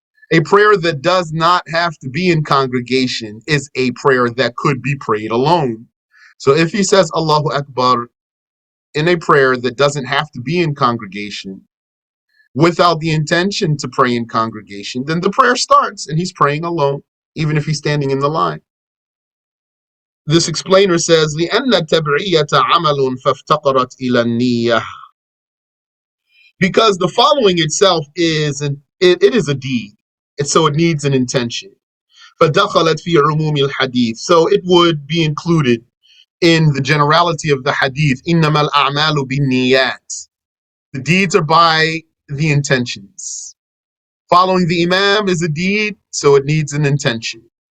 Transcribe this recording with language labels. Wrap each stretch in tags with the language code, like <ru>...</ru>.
<en>A prayer that does not have to be in congregation is a prayer that could be prayed alone. So if he says Allahu Akbar in a prayer that doesn't have to be in congregation, without the intention to pray in congregation, then the prayer starts and he's praying alone, even if he's standing in the line. This explainer says,</en> <ar>لِأَنَّ التَّبْعِيَّةَ عَمَلٌ فَافْتَقَرَتْ إِلَى النِّيَّةِ.</ar> <en>Because the following itself is it is a deed, and so it needs an intention.</en> <ar>فَدَخَلَتْ فِي عُمُومِ الْحَدِيثِ.</ar> <en>So it would be included in the generality of the hadith.</en> <ar>إِنَّمَا الْأَعْمَالُ بِالنِّيَّاتِ.</ar> <en>The deeds are by the intentions. Following the Imam is a deed, so it needs an intention.</en>